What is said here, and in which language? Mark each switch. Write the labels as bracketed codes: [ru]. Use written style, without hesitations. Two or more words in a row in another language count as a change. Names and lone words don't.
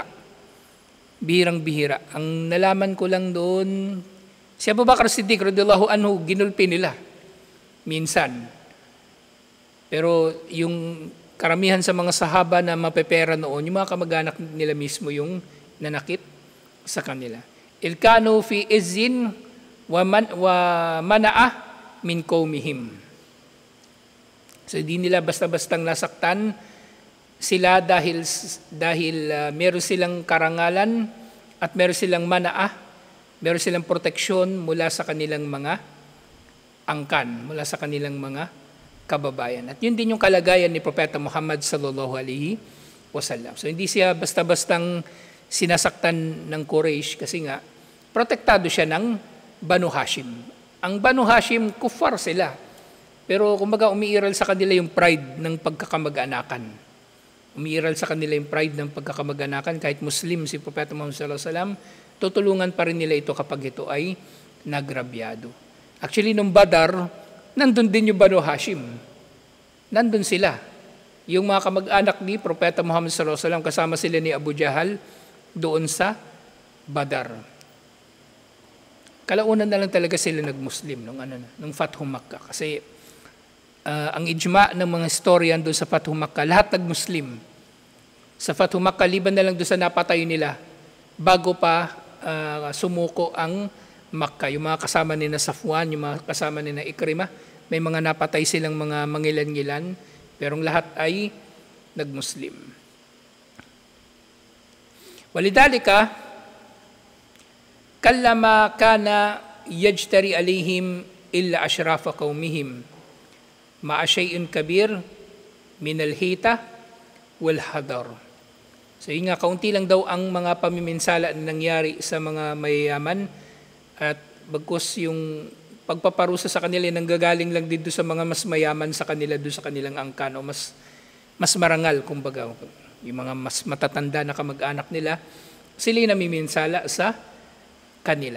[tl] Bihirang-bihira. Ang nalaman ko lang doon, si Abu Bakr Siddiq [ar] رضي الله عنه, [tl] ginulpi nila. Minsan. Pero yung karamihan sa mga sahaba na mapepera noon, yung mga kamag-anak nila mismo yung nanakit sa kanila. [ar] الكانوا في عز ومنعة من قومهم. [tl] So hindi nila basta-bastang nasaktan sila dahil meron silang karangalan at meron silang mana'ah, meron silang proteksyon mula sa kanilang mga angkan, mula sa kanilang mga kababayan. At yun din yung kalagayan ni Propeta Muhammad [ar] صلى الله عليه وسلم. [tl] So hindi siya basta-bastang sinasaktan ng Quraysh kasi nga protektado siya ng Banu Hashim. Ang Banu Hashim, kuffar sila. Pero kumbaga umiiral sa kanila yung pride ng pagkakamag-anakan. Umiiral sa kanila yung pride ng pagkakamag-anakan. Kahit Muslim si Propeta Muhammad [ar] صلى الله عليه وسلم, [tl] tutulungan pa rin nila ito kapag ito ay nagrabyado. Actually, nung Badar, nandun din yung Banu Hashim. Nandun sila. Yung mga kamag-anak ni Propeta Muhammad [ar] صلى الله عليه وسلم, [tl] kasama sila ni Abu Jahal doon sa Badar. Kalaunan na lang talaga sila nag-Muslim nung Fathu Makkah. Kasi ang ijma ng mga historian doon sa Fathu Makkah, lahat nag-Muslim. Sa Fathu Makkah, liban na lang doon sa napatay nila bago pa sumuko ang Makkah. Yung mga kasama ni na Safwan, yung mga kasama ni na Ikrimah, may mga napatay silang mga mangilan-ngilan, pero lahat ay nag-Muslim. [ar] ولذلك قلما كان يجترئ عليهم إلا أشراف قومهم مع شيء كبير من الحيطة والحذر. [tl] So yun nga, kaunti lang daw ang mga pamiminsala na nangyari sa mga mayayaman at bagkus yung pagpaparusa sa kanila nanggagaling lang dito sa mga mas mayaman sa kanila, doon sa kanilang angkan o mas marangal, kumbaga. Yung mga mas matatanda na kamag-anak nila, sila yung namiminsala sa kanila.